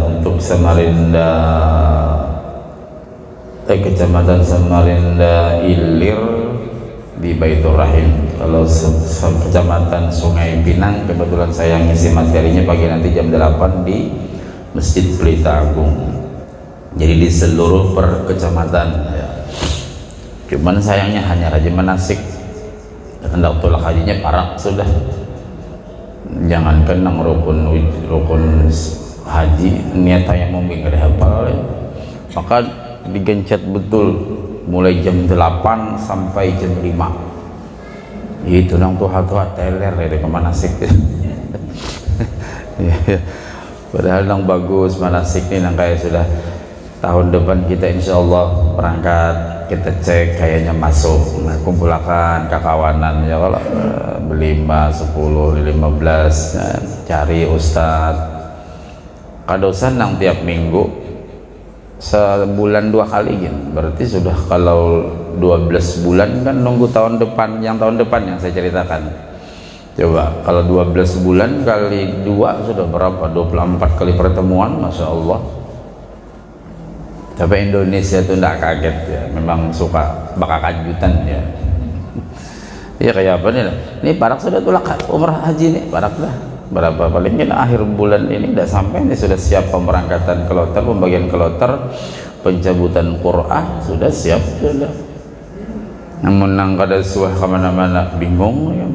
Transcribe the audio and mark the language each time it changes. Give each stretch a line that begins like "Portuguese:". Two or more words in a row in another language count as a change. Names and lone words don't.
Indonesian: Untuk Samarinda Kecamatan Samarinda Ilir di Baitur Rahim. Kalau Kecamatan Sungai Pinang, kebetulan saya ngisi materinya pagi nanti jam 8 di Masjid Pelita Agung. Jadi di seluruh per kecamatan ya. Cuman sayangnya hanya rajin manasik,
Banjar: hendak tolak hajinya parak sudah. Jangankan nang rukun haji, niat tayamum enggak dihafal ya.
Indonesian: Maka digencet betul mulai jam 8 sampai jam 5.
Banjar: Itu nang tuha-tuha teler itu ke manasik.
Indonesian: Padahal nang bagus manasik nih, nang kayak sudah tahun depan kita insyaallah berangkat, kita cek kayaknya masuk, nah kumpulkan kakawanan ya, kalau berlima 10 15 ya, cari ustadz kadosan nang tiap minggu sebulan 2 kali gitu. Berarti sudah kalau 12 bulan kan nunggu tahun depan, yang tahun depan yang saya ceritakan. Coba kalau 12 bulan kali 2 sudah berapa? 24 kali pertemuan, Masya Allah. Tapi Indonesia itu tidak kaget ya, memang suka bakal kajutan ya. Iya kayak apa nih?
Banjar: Ini parak sudah tulak umrah haji nih, parak dah.
Indonesian: Berapa paling mungkin akhir bulan ini tidak sampai, ini sudah siap pemberangkatan kloter, pembagian kloter, pencabutan Qur'an sudah siap sudah.
Banjar: Namun nang kada suah kemana-mana bingung ya.